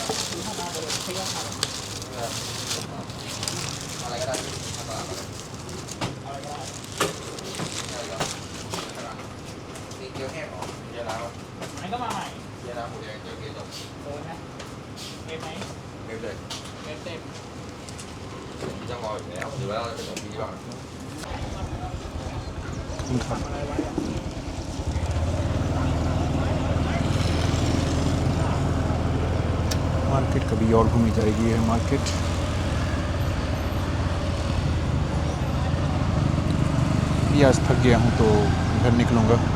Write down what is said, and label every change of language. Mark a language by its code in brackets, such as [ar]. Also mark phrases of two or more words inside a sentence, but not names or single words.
[th] อะไรก็ได้เกี๊ยวแห้งหรอเกี๊ยวน้ำไหนก็มาใหม่เกี๊ยวน้ำหมูแดงเกี๊ยวเกลือโดนนะเต็มไหมเต็มเลยเต็มพี่จะรออยู่แล้วหรือว่าเราจะส่งพี่ก่อน [hi] मार्केट कभी और घूमी जाएगी है मार्केट। ये आज थक गया हूँ तो घर निकलूँगा।